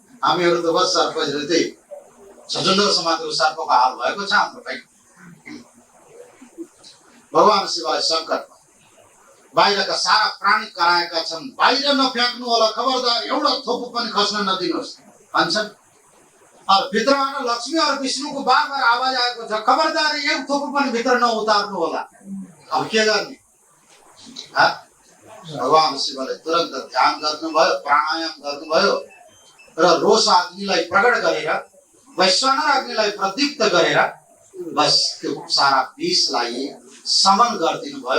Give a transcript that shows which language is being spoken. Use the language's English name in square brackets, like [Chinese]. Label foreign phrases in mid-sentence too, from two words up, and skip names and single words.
[Nepali] हामीहरू त बस सर्प त्यही छचुन्दर समातेको सर्पको हाल भएको छ हाम्रो भाइ। भगवान शिवलाई संकट भयो। बाहिरका सारा प्राणी कराएका छन्, बाहिर नफ्याँक्नु होला, खबरदार एउटा थोपो पनि खस्न नदिनुहोस् भन्छन्। और भित्रबाट [Hindi] लक्ष्मी और विष्णु को बार बार आवाज [Nepali] आएको छ, खबरदार एक थोपो पनि भित्र नउतार्नु होला। अब के गर्ने? भगवान शिवले तुरन्त ध्यान गर्नुभयो, प्राणायाम गर्नुभयो र रोष अग्निलाई प्रकट गरेर, वैश्वानर अग्निलाई प्रदीप्त गरेर बस त्यो सारा विषलाई समन गरिदिनु भयो।